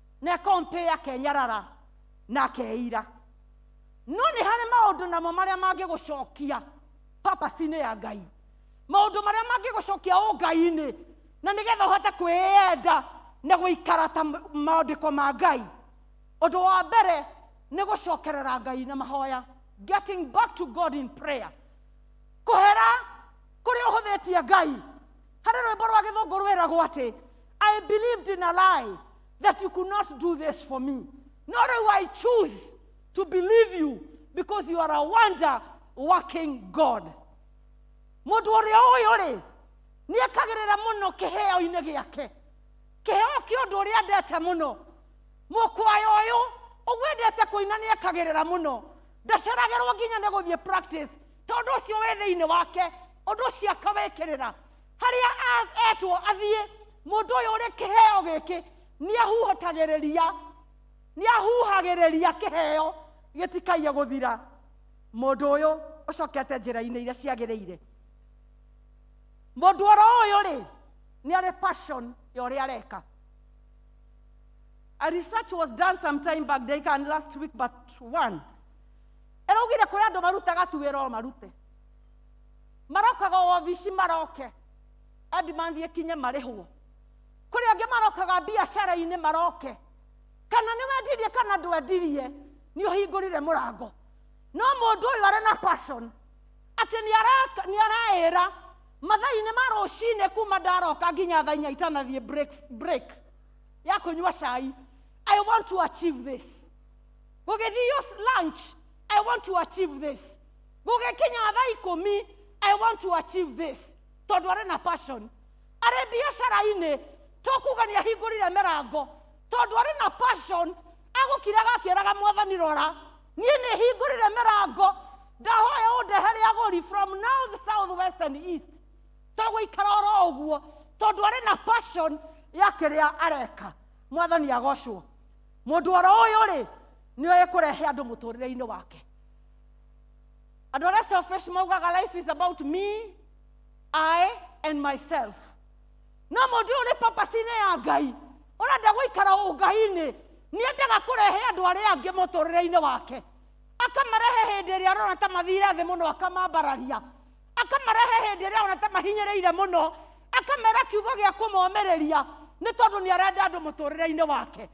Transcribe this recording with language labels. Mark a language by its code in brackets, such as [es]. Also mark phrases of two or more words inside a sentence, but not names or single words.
[ki] na kompe akenyarara na akeira no nĩ harĩ maũndũ namo marĩa mangĩgũcokia purpose-inĩ ya Ngai, maũndũ marĩa mangĩgũcokia ũngai-inĩ na nĩgetha ũhote kwĩyenda na gũikara ta maandĩko ma Ngai. Ũndũ wa mbere nĩ gũcokerera Ngai na mahoya, [en] getting back to God in prayer, [ki] kũhera kũrĩa ũhũthĩtie Ngai. Harĩ rwĩmbo rwa Gĩthũngũ rwĩragwo atĩ [en] I believed in a lie that you could not do this for me. No, I choose to believe you because you are a wonder working God. [ki] Mũndũ ũrĩa ũyũ rĩ nĩ ekagĩrĩra mũno kĩheo-inĩ gĩake, kĩheo kĩa ũndũ ũrĩa endete mũno. Mũkwayo ũyũ ũguo endete kũina nĩ ekagĩrĩra mũno, ndaceragĩrwo nginya nĩ gũthiĩ practice tondũ ũcio wĩ thĩinĩ wake, ũndũ ũcio akawĩkĩrĩra harĩa etwo athiĩ. Mũndũ ũyũ ũrĩ kĩheo gĩkĩ nĩ ahuhagĩrĩria kĩheo gĩtikaie gũthira. Mũndũ ũyũ ũcokete njĩra-inĩ iria ciagĩrĩire. Mũndũ ũyũ rĩ nĩ arĩ passion ya ũrĩa areka. [en] A research was done some time back, and last week but one. [ki] Eraugire kũrĩ andũ marutaga tu wĩra o marute, marokaga obici maroke adimandi ekinye marĩhwo. Kũrĩ angĩ marokaga biacara-inĩ maroke, kana nĩ wendirie kana ndwendirie nĩ ũhingũrire mũrango. No mũndũ ũyũ arĩ na passion atĩ nĩ araĩra mathaa-inĩ ma rũcinĩ kuma ndaroka nginya thaa inya itanathiĩ break ya kũnyua cai. [en] I want to achieve this. [ki] Gũgĩthiĩ lunch, [en] I want to achieve this. [ki] Gũgĩkinya thaa 10, [en] I want to achieve this. [ki] Tondũ arĩ na passion. Arĩ biacara-inĩ tokuga nĩ ahingũrire mĩrango tondũ arĩ na passion. Agũkiraga akĩraga Mwathani rora niĩ nĩ hingũrire mĩrango, ndahoya ũndehere agũri [en] from north, south, west and east. [ki] Tũgũikara oro ũguo tondũ arĩ na passion ya kĩrĩa areka. Mwathani agocwo. Mũndũ ũyũ rĩ nĩ oĩ kũrehe andũ mũtũrĩre-inĩ wake. Andũ arĩa [en] selfish maugaga life is about me, I and myself. [ki] No mũndũ ũyũ nĩ purpose-inĩ ya Ngai, ũrenda gũikara ũngai-inĩ, nĩ endaga kũrehe andũ arĩa angĩ mũtũrĩre-inĩ wake. Akamarehe hĩndĩ ĩrĩa arona ta mathire thĩ mũno akamambararia, akamarehe hĩndĩ ĩrĩa arona ta mahinyĩrĩire mũno akamera kiugo gĩa kũmomĩrĩria nĩ tondũ nĩ arenda andũ mũtũrĩre-inĩ wake.